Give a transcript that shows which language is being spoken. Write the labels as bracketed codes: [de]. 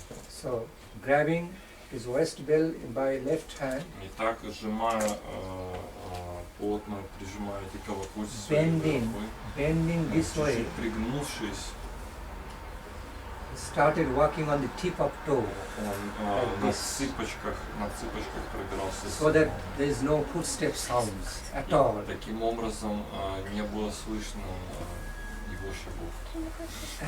[en] So grabbing his waist belt by left hand, [ru] И так, сжимая, плотно прижимая эти колокольцы своей рукой, [en] bending this way, [ru] чуть-чуть пригнувшись, [en] started walking on the tip of toe, [ru] он на цыпочках пробирался. [en] so that there is no footstep sounds at all. [ru] Таким образом не было слышно его шагов.